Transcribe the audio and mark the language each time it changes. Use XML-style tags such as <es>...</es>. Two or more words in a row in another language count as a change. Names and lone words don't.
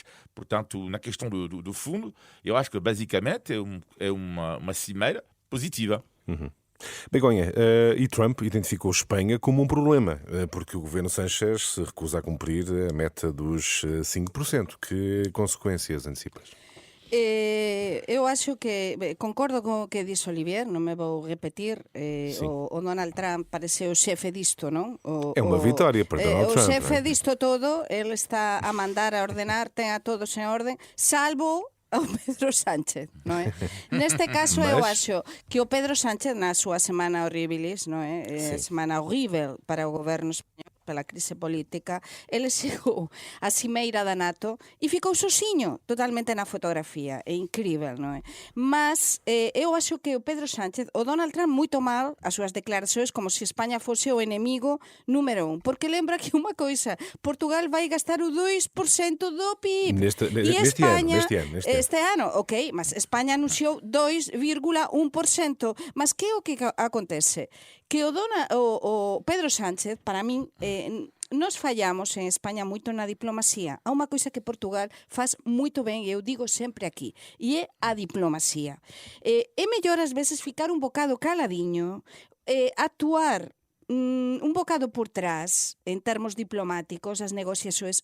<pt>Portanto, na questão do fundo, eu acho que, basicamente, é uma cimeira positiva. Uhum. Begonha, e Trump identificou Espanha como um problema, porque o governo Sánchez se recusa a cumprir a meta dos 5%. Que consequências antecipas?</pt> <gl>Eu acho que concordo con o que dixo Olivier, non me vou repetir. O Donald Trump parece o xefe disto, non? É unha vitória para Donald Trump. O xefe disto todo, ele está a mandar, a ordenar, ten a todos en orden, salvo ao Pedro Sánchez, non é? Neste caso eu acho que o Pedro Sánchez na súa semana horribilis, non é? A semana horrível para o goberno español,</gl> <pt>pela crise política, ele chegou à cimeira da NATO e ficou sozinho, totalmente na fotografia. É incrível, não é? Mas eu acho que o Pedro Sánchez, o Donald Trump, muito mal as súas declarações, como se Espanha fosse o inimigo número 1. Porque lembra que uma coisa, Portugal vai gastar o 2% do PIB. Neste ano, ok, mas Espanha anunciou 2,1%.</pt> <gl>Mas que é o que acontece? Que o Pedro Sánchez, para min, nós fallamos en España moito na diplomacia. Há unha coisa que Portugal faz moito ben, e eu digo sempre aquí, e é a diplomacia. É mellor ás veces ficar un bocado caladiño, actuar un bocado por trás, en termos diplomáticos, as negociações.</gl>